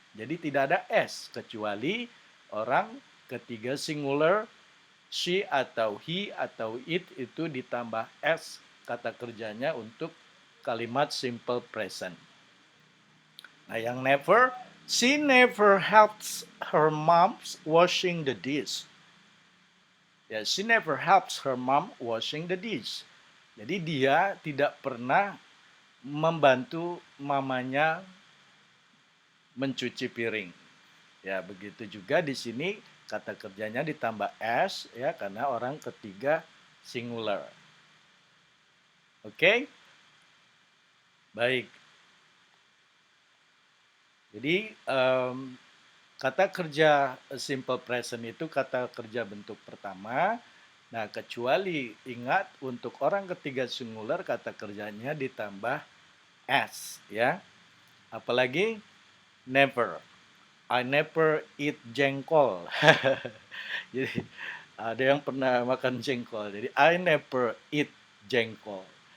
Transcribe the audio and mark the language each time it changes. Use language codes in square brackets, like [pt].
[id] Jadi tidak ada S, kecuali orang ketiga singular, she atau he atau it itu ditambah S kata kerjanya untuk kalimat simple present. Nah, yang [en] never, she never helps her mom washing the dish. Ya, she never helps her mom washing the dish. [id] Jadi dia tidak pernah membantu mamanya mencuci piring. Ya, begitu juga di sini kata kerjanya ditambah s ya karena orang ketiga singular. Oke? Baik. Jadi kata kerja simple present itu kata kerja bentuk pertama. Nah, kecuali ingat untuk orang ketiga singular kata kerjanya ditambah s ya. Apalagi [en] never. I never eat jengkol. [id] Jadi ada yang pernah makan jengkol. Jadi [en] I never eat jengkol.